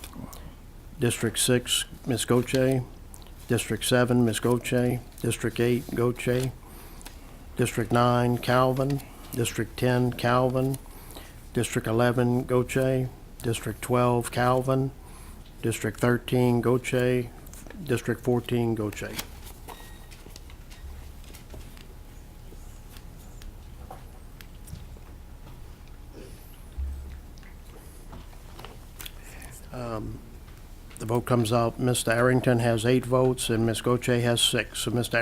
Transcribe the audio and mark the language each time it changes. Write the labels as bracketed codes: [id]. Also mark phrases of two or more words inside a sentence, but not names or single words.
[en] District 6, Ms. Goche. District 7, Ms. Goche. District 8, Goche. District 9, Calvin. District 10, Calvin. District 11, Goche. District 12, Calvin. District 13, Goche. District 14, Goche. The vote comes out, Mr. Arrington has 8 votes and Ms. Goche has 6. So, Mr.